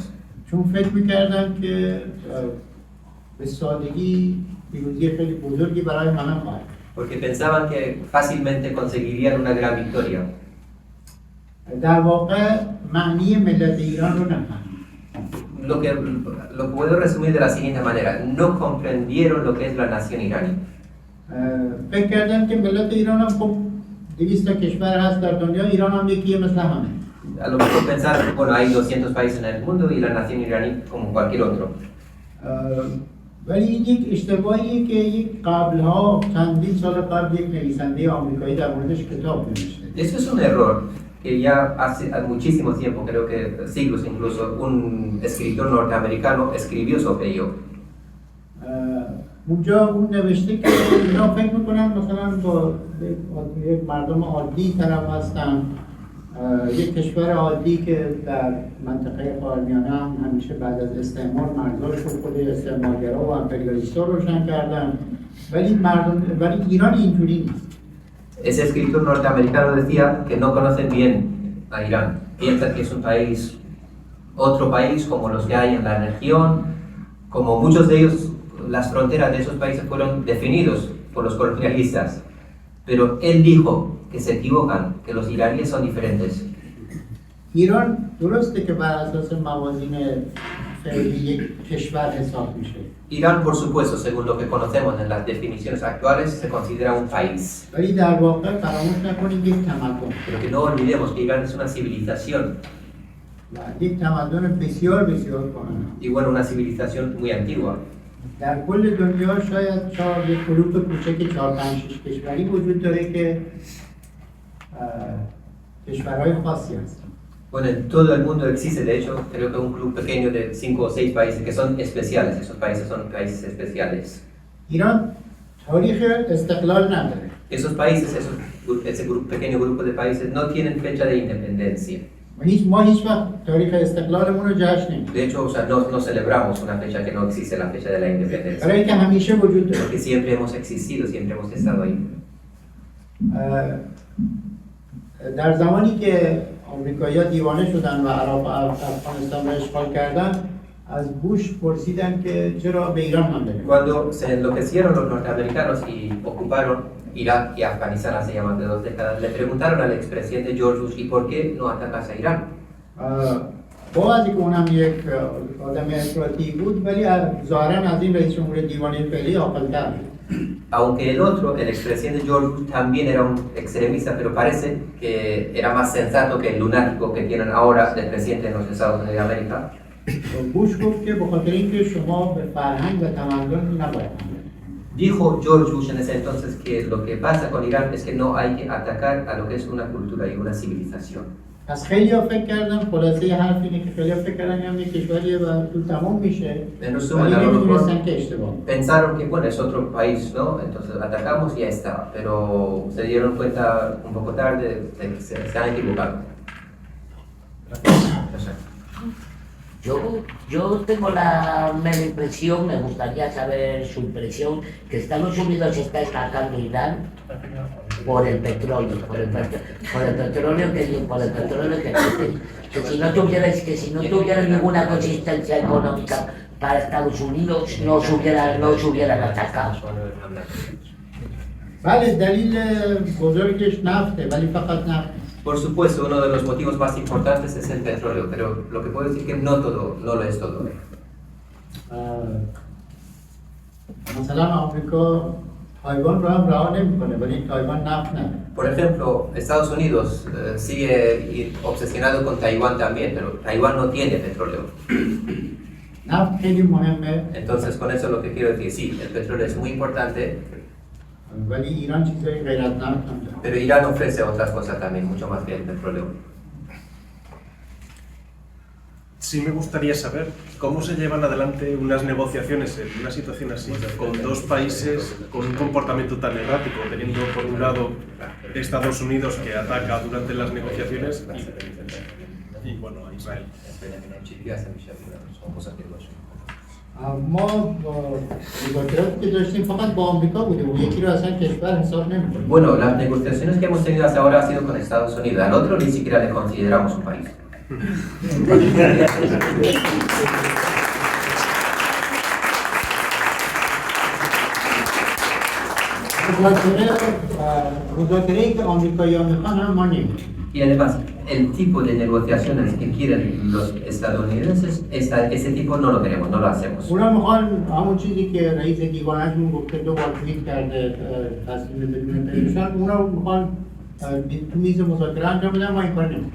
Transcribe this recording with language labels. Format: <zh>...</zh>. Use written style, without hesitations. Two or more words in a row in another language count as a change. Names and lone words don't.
<fa>چون فکر می‌کردن که به سادگی پیروزی خیلی بزرگی برای همه خواهد.</fa> <es>Porque pensaban que fácilmente conseguirían una gran victoria.</es> <fa>در واقع معنی ملت ایران رو نفهمیدن.</fa> <es>Lo puedo resumir de la siguiente manera: no comprendieron lo que es la nación iraní.</es> <fa>فکر کردن که ملت ایران هم خب 200 تا کشور هست در دنیا، ایران هم یکیه مثل همه.</fa> <es>A lo mejor pensar, bueno, hay 200 países en el mundo y la nación iraní como cualquier otro.</es> <fa>ولی این یک اشتباهیه که یک قبلها چندین سال قبل یک نویسنده آمریکایی در موردش کتاب نوشته.</fa> <es>Eso es un error que ya hace muchísimo tiempo, creo que siglos incluso, un escritor norteamericano escribió sobre ello.</es> <fa>اونجا اون نوشته که اینا فکر میکنن مثلا با یک مردم عادی طرف هستن، یک کشور عادی که در منطقه خاورمیانه هم همیشه بعد از استعمار مرزاش رو خود استعمارگرا و امپریالیست‌ها روشن کردن، ولی ایران اینجوری نیست.</fa> <es>Ese escritor norteamericano decía que no conocen bien a Irán, piensan que es un país, otro país como los que hay en la región, como muchos de ellos, las fronteras de esos países fueron definidos por los colonialistas, pero él dijo que se equivocan, que los iraníes son diferentes.</es> <fa>ایران درسته که بر اساس موازین خیلی یک کشور حساب میشه.</fa> <es>Irán, por supuesto, según lo que conocemos en las definiciones actuales, se considera un país.</es> <fa>ولی در واقع فراموش نکنید یک تمدن</fa> <es>Pero que no olvidemos que Irán es una civilización,</es> <fa>و یک تمدن بسیار بسیار کهنه.</fa> <es>y bueno, una civilización muy antigua.</es> <fa>در کل دنیا شاید یک گروه کوچک 4-5-6 کشوری وجود داره که کشورهای خاصی هستن.</fa> <es>Bueno, en todo el mundo existe, de hecho, creo que un club pequeño de 5 o 6 países que son especiales. Esos países son países especiales.</es> <fa>ایران تاریخ استقلال نداره.</fa> <es>Esos países, pequeño grupo de países, no tienen fecha de independencia.</es> <fa>ما هیچ وقت تاریخ استقلالمون رو جشن نمیگیریم.</fa> <es>De hecho, o sea, no celebramos una fecha que no existe, la fecha de la independencia.</es> <fa>برای اینکه همیشه وجود داره.</fa> <es>Porque siempre hemos existido, siempre hemos estado ahí.</es> <fa>در زمانی که آمریکایی‌ها دیوانه شدن و عراق و افغانستان رو اشغال کردن، از بوش پرسیدن که چرا به ایران حمله نمی‌کنید.</fa> <es>Cuando se enloquecieron los norteamericanos y ocuparon Irak y Afganistán hace ya más de 2 décadas, le preguntaron al expresidente George Bush, ¿y por qué no atacas a Irán?</es> <fa>با از اینکه اونم یک آدم افراطی بود، ولی ظاهراً از این رئیس جمهور دیوانه فعلی عاقل‌تر بود.</fa> <es>Aunque el otro, el expresidente George Bush, también era un extremista, pero parece que era más sensato que el lunático que tienen ahora del presidente de los Estados Unidos de América.</es> <fa>بوش گفت که بخاطر اینکه شما به فرهنگ و تمدن نباید.</fa> <es>Dijo George Bush en ese entonces que lo que pasa con Irán es que no hay que atacar a lo que es una cultura y una civilización.</es> <fa>پس خیلی‌ها فکر کردن خلاصه حرف اینه که خیلی‌ها فکر کردن هم یک کشوریه و تو تمام میشه.</fa> <es>En resumen,</es> <fa>ولی</fa> <es>a lo</es> <fa>نمی‌دونستن</fa> <es>mejor</es> <fa>که اشتباه.</fa> <es>pensaron que bueno, es otro país, ¿no? Entonces atacamos y ya está. Pero se dieron cuenta un poco tarde de que se han equivocado. Yo tengo la mera impresión, me gustaría saber su impresión, que Estados Unidos está atacando a Irán por el petróleo, por el petróleo que existe. Que si no tuviera ninguna consistencia económica para Estados Unidos, no se hubieran atacado.</es> <fa>بله دلیل بزرگش نفته ولی فقط نفت.</fa> <es>Por supuesto, uno de los motivos más importantes es el petróleo, pero lo que puedo decir que no lo es todo.</es> <fa>مثلا آمریکا تایوان رو هم رها نمی‌کنه ولی تایوان نفت نداره.</fa> <es>Por ejemplo, Estados Unidos sigue obsesionado con Taiwán también, pero Taiwán no tiene petróleo.</es> <fa>نفت خیلی مهمه</fa> <es>Entonces, con eso lo que quiero decir, sí, el petróleo es muy importante,</es> <fa>ولی ایران چیزایی غیر از نفت هم داره.</fa> <es>pero Irán ofrece otras cosas también, mucho más que el petróleo. Sí me gustaría saber cómo se llevan adelante unas negociaciones en una situación así, con dos países con un comportamiento tan errático, teniendo por un lado Estados Unidos que ataca durante las negociaciones y bueno, a Israel.</es> <fa>ما مذاکراتی که داشتیم فقط با آمریکا بودیم و یکی رو اصلا کشور حساب نمی‌کنیم.</fa> <es>Bueno, las negociaciones que hemos tenido hasta ahora ha sido con Estados Unidos, al otro ni siquiera le consideramos un país.</es> <fa>مذاکره‌ای که آمریکایی‌ها می‌خوان هم ما نمی‌کنیم.</fa> <es>Y además, el tipo de negociaciones que quieren los estadounidenses, ese tipo no lo queremos, no lo hacemos.</es> <fa>اونا می‌خوان همون چیزی که رئیس دیوانه‌شون گفته 2 بار توییت کرده تصمیم بدون پریشان، اونا می‌خوان تو میز مذاکره انجام بدن ما این کار نمی‌کنیم.</fa>